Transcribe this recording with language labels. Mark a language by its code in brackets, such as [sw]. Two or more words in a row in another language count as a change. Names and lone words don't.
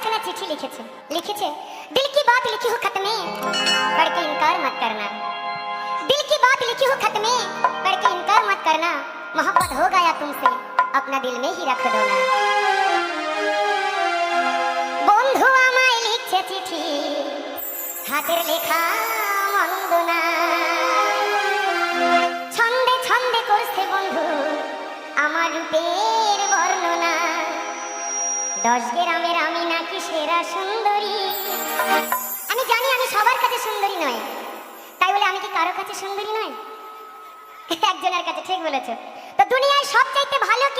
[hi] चिट्ठी लिखे लिखे दिल की बात लिखी हो खत में पढ़ के इनकार मत करना। दिल की बात लिखी हो खत में पढ़ के इनकार मत करना। मोहब्बत हो गया तुमसे अपना दिल में ही रख दो ना। [bn] বন্ধু আমায় লিখে চিঠি হাতের লেখা মন্দ না। ছন্দে ছন্দে করছে বন্ধু আমার রূপের বর্ণনা। 10 গ্রামের আমি নাকি সেরা সুন্দরী। আমি জানি আমি সবার কাছে সুন্দরী নয়, তাই বলে আমি কি কারো কাছে সুন্দরী নয়? একজনের কাছে। ঠিক বলেছো। তো দুনিয়ায় সবচাইতে ভালো কে?